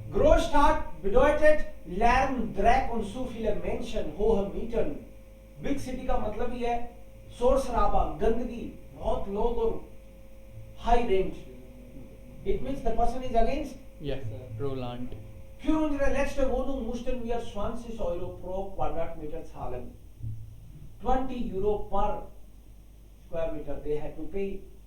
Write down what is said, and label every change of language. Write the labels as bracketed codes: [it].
[de] Großstadt bedeutet Lärm, Dreck und so viele Menschen, hohe Mieten. [hi] Big City का मतलब ही है शोर शराबा, गंदगी, बहुत लोग और high rent. [en] It means the person is against. Yeah. Pro land. [de] Für unsere letzte Wohnung mussten wir 20 Euro pro Quadratmeter zahlen. [en] 20 Euro per square meter they had to pay.